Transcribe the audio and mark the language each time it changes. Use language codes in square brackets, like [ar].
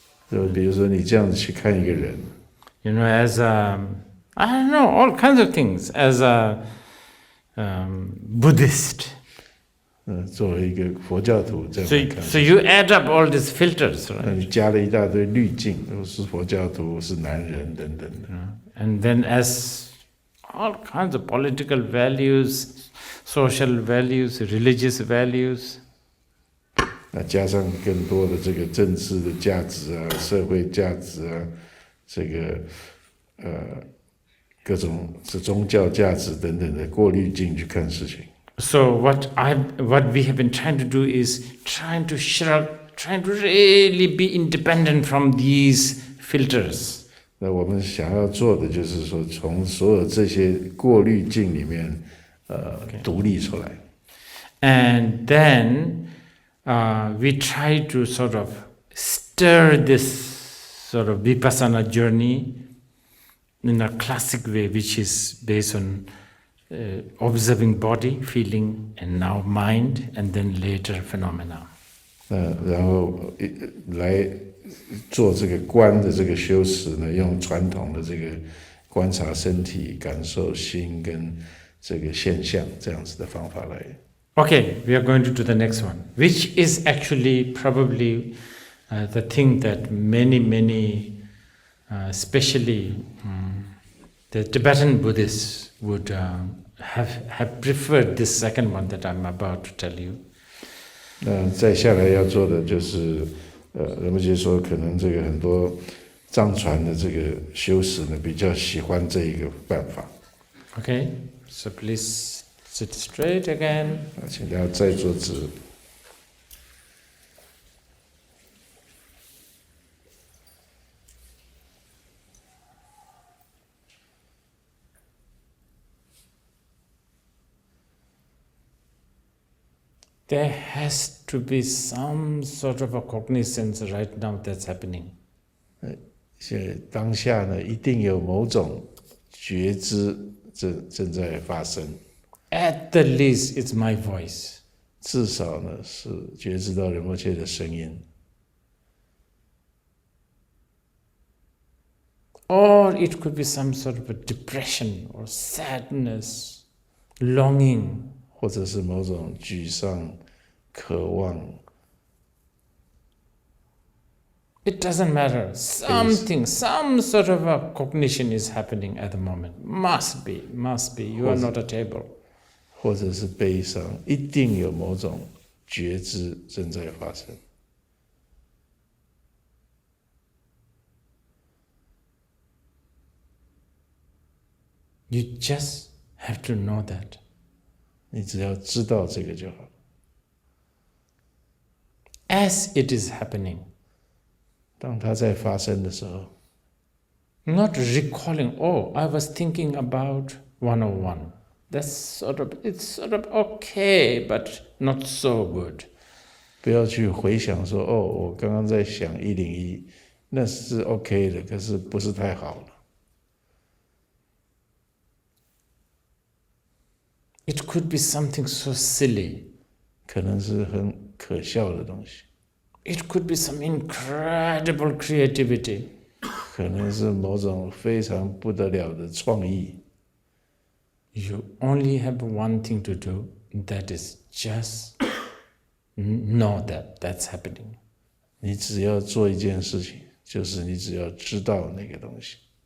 [zh] 就比如说你这样子去看一个人。 [en] As I don't know, all kinds of things. As a Buddhist. [zh] 作为一个佛教徒这样看。 [en] So you add up all these filters, right? [zh] 你加了一大堆滤镜，是佛教徒，是男人等等的。 [en] And then as all kinds of political values.Social values, religious values. [zh] 那加上更多的这个政治的价值啊、社会价值啊，这个各种是宗教价值等等的过滤镜去看事情。 [en] So what we have been trying to do is trying to really be independent from these filters. [zh] 那我们想要做的就是说，从所有这些过滤镜里面。独立出来。 [en] And then we try to sort of stir this sort of Vipassana journey in a classic way, which is based on observing body, feeling, and now mind, and then later phenomena. [zh] 然后来做这个观的这个修持呢，用传统的这个观察身体、感受心跟这个现象这样子的方法来。 [en] Okay, we are going to do the next one, which is actually probably the thing that many, especially the Tibetan Buddhists would have preferred this second one that I'm about to tell you. [zh] 那再下来要做的就是仁波切说，可能这个很多藏传的这个修持呢，比较喜欢这一个办法。 [en] Okay. So please sit straight again. [zh] 请大家再坐直。 [en] There has to be some sort of a cognizance right now that's happening. [zh] 当下呢，一定有某种觉知。正在发生。 [en] At the least, it's my voice. [zh] 至少呢是觉知到仁波切的声音。 [en] Or it could be some sort of a depression or sadness, longing. [zh] 或者是某种沮丧、渴望。 [en] It doesn't matter. Some sort of a cognition is happening at the moment. Must be. You are not a table. [zh] 或者是悲伤，一定有某种觉知正在发生。 [en] You just have to know that. [zh] 你只要知道这个就好。 [en] As it is happening. [zh] 当它在发生的时候 [en] Not recalling, oh, I was thinking about 101. It's sort of okay, but not so good. [zh] 不要去回想说，哦，我刚刚在想101，那是 OK 的，可是不是太好了。 [en] It could be something so silly. [zh] 可能是很可笑的东西。 [en] It could be some incredible creativity. [zh] 可能是某种非常不得了的创意。 [en] You only have one thing to do, that is just know that that's happening. [zh] 你只要做一件事情，就是你只要知道那个东西。